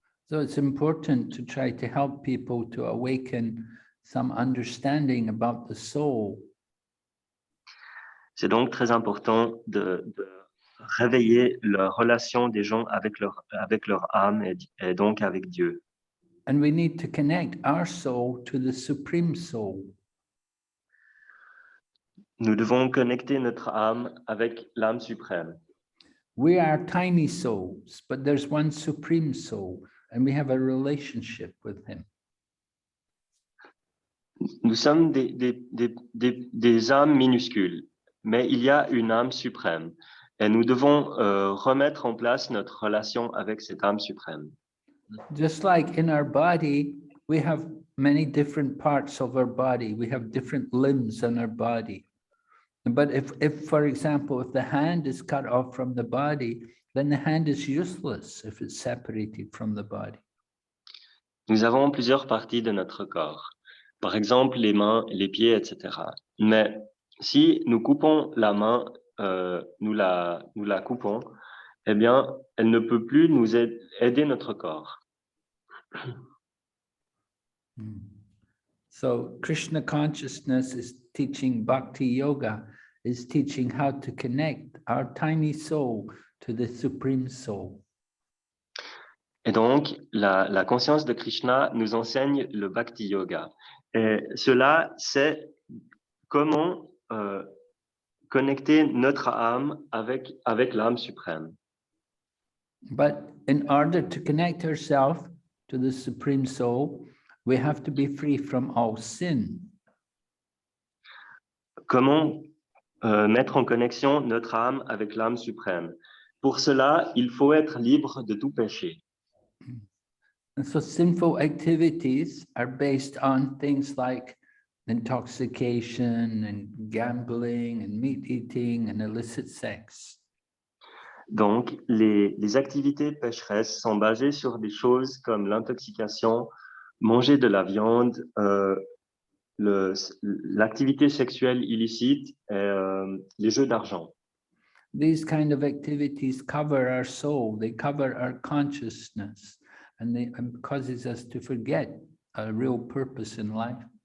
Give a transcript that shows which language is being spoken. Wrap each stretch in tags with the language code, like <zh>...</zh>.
<en>So it's important to try to help people to awaken some understanding about the soul.</en> <fr>C'est donc très important de réveiller la relation des gens avec leur âme et donc avec Dieu.</fr> <en>And we need to connect our soul to the supreme soul.</en> <fr>Nous devons connecter notre âme avec l'âme suprême.</fr> <en>We are tiny souls, but there's one supreme soul, and we have a relationship with him.</en> <fr>Nous sommes des âmes minuscules, mais il y a une âme suprême et nous devons remettre en place notre relation avec cette âme suprême.</fr> <en>Just like in our body, we have many different parts of our body. We have different limbs in our body. But if, for example, if the hand is cut off from the body, then the hand is useless if it's separated from the body.</en> <fr>Nous avons plusieurs parties de notre corps, par exemple les mains, les pieds, etc. Mais si nous coupons la main, nous la coupons, eh bien, elle ne peut plus nous aider notre corps.</fr> <en>So Krishna consciousness is teaching Bhakti Yoga, is teaching how to connect our tiny soul to the Supreme Soul.</en> <fr>Et donc, la conscience de Krishna nous enseigne le Bhakti Yoga. Et cela, c'est comment connecter notre âme avec l'âme suprême.</fr> <en>But in order to connect ourselves to the Supreme Soul, we have to be free from all sin.</en> <fr>Comment mettre en connexion notre âme avec l'âme suprême? Pour cela, il faut être libre de tout péché.</fr> <en>And so sinful activities are based on things like intoxication and gambling and meat eating and illicit sex.</en> <fr>Donc, les activités pécheresses sont basées sur des choses comme l'intoxication, manger de la viande, l'activité sexuelle illicite et les jeux d'argent.</fr> <en>These kind of activities cover our soul, they cover our consciousness, and they causes us to forget a real purpose in life.</en>